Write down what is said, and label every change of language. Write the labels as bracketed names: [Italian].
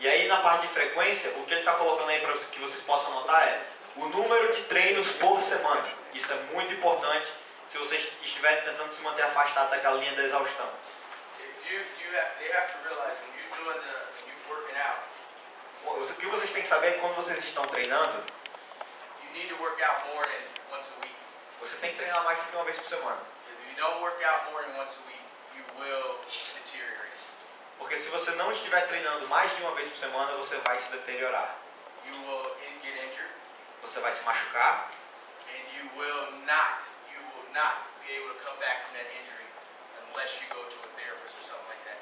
[Portuguese] E aí na parte de frequência, o que ele está colocando aí para que vocês possam notar é o número de treinos por semana. Isso é muito importante se vocês estiverem tentando se manter afastados daquela linha da exaustão. [English] If they have to realize when you're working out, [Portuguese] O que vocês têm que saber é que quando vocês estão treinando, [English] you need to work out more than once a week. [Portuguese] você tem que treinar mais do que uma vez por semana. [English] Because if you don't work out more than once a week, you will deteriorate. [Portuguese] Porque se você não estiver treinando mais de uma vez por semana, você vai se deteriorar. [English] You will get injured, [Portuguese] Você vai se machucar [English] and you will not be able to come back from that injury unless you go to a therapist or something like that.